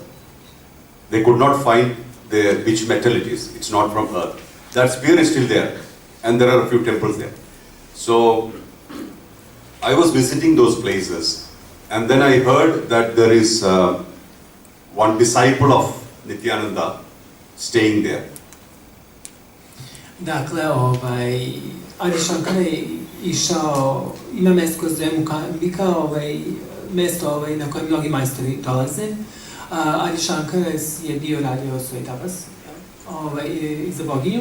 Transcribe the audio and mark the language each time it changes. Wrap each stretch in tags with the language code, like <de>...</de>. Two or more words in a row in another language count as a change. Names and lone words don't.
<en>They could not find which metal it is. It's not from earth. That spear is still there, and there are a few temples there. So I was visiting those places, and then I heard that there is one disciple of Nityananda staying there.</en> <sr>Dakle, Adi Shankara je išao, ima mesto koje zove Mookambika, mesto na koje mnogi majstori dolaze. Adi Shankara je bio radio svoj tapas za boginju.</sr>